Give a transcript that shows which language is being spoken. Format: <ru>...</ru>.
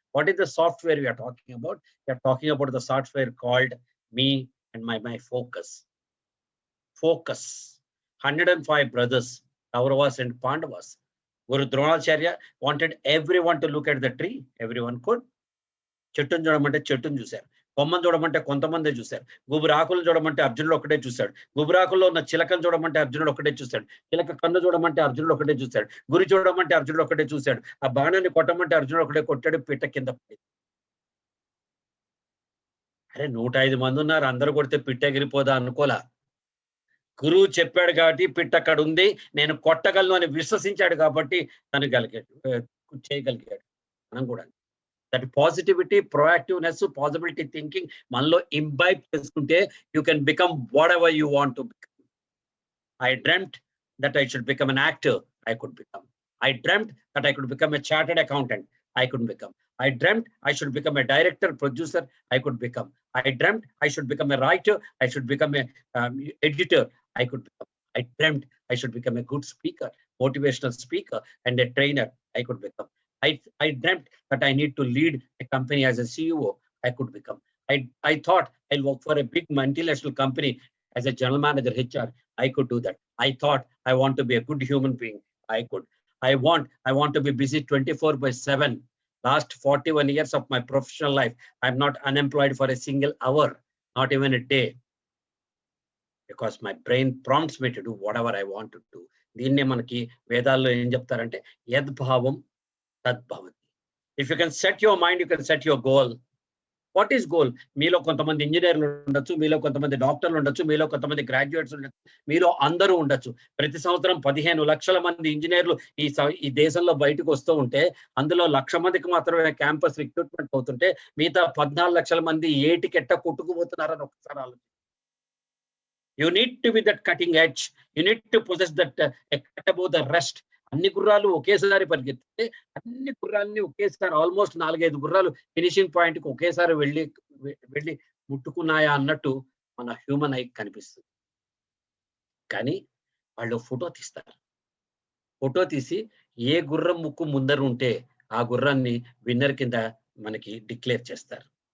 <en>What is the software we are talking about? We are talking about the software called me and my focus. Focus. 105 brothers, Kauravas and Pandavas. Guru Dronacharya wanted everyone to look at the tree. Everyone could.</en> <te>చెట్టును చూడమంటే చెట్టును చూశారు, కొమ్మను చూడమంటే కొంతమంది చూశారు, గుబురాకులు చూడమంటే అర్జునుడు ఒకటే చూశాడు, గుబురాకుల్లో ఉన్న చిలకను చూడమంటే అర్జునుడు ఒకటే చూశాడు, చిలక కన్ను చూడమంటే అర్జునుడు ఒకటే చూశాడు, గురి చూడమంటే అర్జునుడు ఒకటే చూశాడు, ఆ బాణాన్ని కొట్టమంటే అర్జునుడు ఒకటే కొట్టాడు, పిట్ట కింద పడింది. అరే 105 మంది ఉన్నారు, అందరూ కొడితే పిట్ట ఎగిరిపోదా అనుకోలా. గురువు చెప్పాడు కాబట్టి పిట్ట అక్కడ ఉంది, నేను కొట్టగలను అని విశ్వసించాడు కాబట్టి తను చేయగలిగాడు. మనం కూడా</te> <en>that positivity, proactiveness, possibility thinking</en> <te>మనలో</te> <en>imbibe</en> <te>చేసుకుంటే</te> <en>You can become whatever you want to become. I dreamt that I should become an actor. I could become. I dreamt that I could become a chartered accountant. I could become. I dreamt I should become a director, producer. I could become. I dreamt I should become a writer. I should become a editor. I could become. I dreamt I should become a good speaker, motivational speaker, and a trainer. I could become. I dreamt that I need to lead a company as a CEO. I could become. I thought I'll work for a big multinational company as a general manager, HR. I could do that. I thought I want to be a good human being. I could. I want to be busy 24/7. Last 41 years of my professional life, I'm not unemployed for a single hour, not even a day. Because my brain prompts me to do whatever I want to do.</en> <te>దీన్నే మనకి వేదాల్లో ఏం చెప్తారంటే యద్భావం తద్భవతి.</te> <en>If you can set your mind, you can set your goal. What is goal?</en> <te>మీలో కొంతమంది ఇంజనీర్లు ఉండొచ్చు, మీలో కొంతమంది డాక్టర్లు ఉండొచ్చు, మీలో కొంతమంది గ్రాడ్యుయేట్స్ ఉండొచ్చు, మీలో అందరూ ఉండొచ్చు. ప్రతి సంవత్సరం 15 లక్షల మంది ఇంజనీర్లు ఈ దేశంలో బయటకు వస్తూ ఉంటే అందులో 1,00,000 మందికి మాత్రమే క్యాంపస్ రిక్రూట్మెంట్ అవుతుంటే మిగతా 14 లక్షల మంది ఏటికెట్ట కొట్టుకుపోతున్నారని ఒకసారి ఆలోచించండి.</te> <en>You need to be that cutting edge. You need to possess that cut above the rest.</en> <te>అన్ని గుర్రాలు ఒకేసారి పరిగెత్తితే అన్ని గుర్రాలని ఒకేసారి ఆల్మోస్ట్ 4-5 గుర్రాలు ఫినిషింగ్ పాయింట్ కి ఒకేసారి వెళ్ళి ముట్టుకున్నాయా అన్నట్టు మన హ్యూమన్ ఐ కనిపిస్తుంది. కానీ వాళ్ళు ఫోటో తీస్తారు. ఫోటో తీసి ఏ గుర్రం ముక్కు ముందర ఉంటే ఆ గుర్రాన్ని విన్నర్ కింద మనకి డిక్లేర్ చేస్తారు.</te>